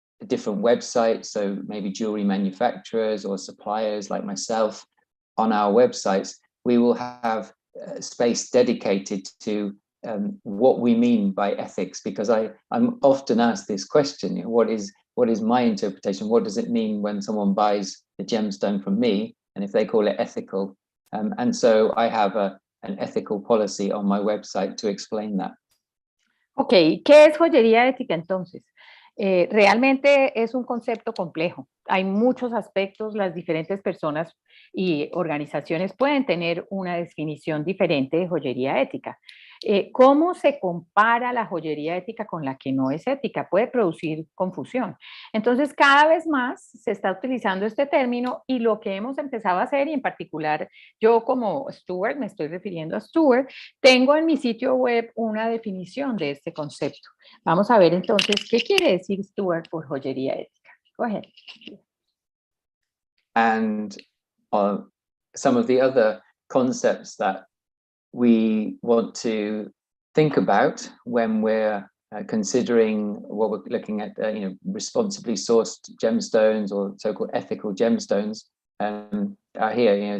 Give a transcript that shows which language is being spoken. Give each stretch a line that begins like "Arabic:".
English: different websites, so maybe jewelry manufacturers or suppliers like myself on our websites, we will have space dedicated to what we mean by ethics, because I'm often asked this question, what is my interpretation? What does it mean when someone buys the gemstone from me, and if they call it ethical? And so I have an ethical policy on my website to explain that.
Spanish: Ok, ¿qué es joyería ética entonces? Realmente es un concepto complejo. Hay muchos aspectos, las diferentes personas y organizaciones pueden tener una definición diferente de joyería ética. ¿Cómo se compara la joyería ética con la que no es ética? Puede producir confusión. Entonces, cada vez más se está utilizando este término, y lo que hemos empezado a hacer, y en particular yo como Stuart, me estoy refiriendo a Stuart, tengo en mi sitio web una definición de este concepto. Vamos a ver entonces qué quiere decir Stuart por joyería ética.
English: Go ahead. And some of the other concepts that we want to think about when we're considering what we're looking at, responsibly sourced gemstones or so-called ethical gemstones are here.